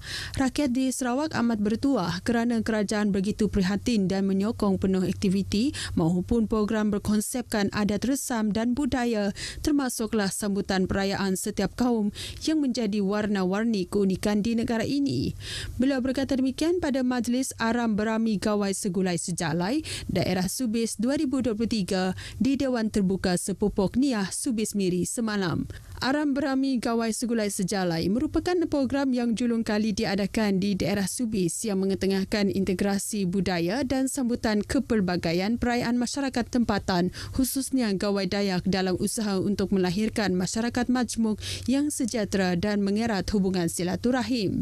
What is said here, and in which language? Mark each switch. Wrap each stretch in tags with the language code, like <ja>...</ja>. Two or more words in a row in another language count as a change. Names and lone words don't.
<ms>Rakyat di Sarawak amat bertuah kerana kerajaan begitu prihatin dan menyokong penuh aktiviti maupun program berkonsepkan adat resam dan budaya, termasuklah sambutan perayaan setiap kaum yang menjadi warna-warni keunikan di negara ini. Beliau berkata demikian pada Majlis Aram Berami Gawai Segulai Sejalai Daerah Subis 2023 di Dewan Terbuka Sepupuk Niah Subis Miri semalam. Aram Berami Gawai Segulai Sejalai merupakan program yang julung kali diadakan di daerah Subis yang mengetengahkan integrasi budaya dan sambutan kepelbagaian perayaan masyarakat tempatan, khususnya Gawai Dayak dalam usaha untuk melahirkan masyarakat majmuk yang sejahtera dan mengerat hubungan silaturahim.</ms>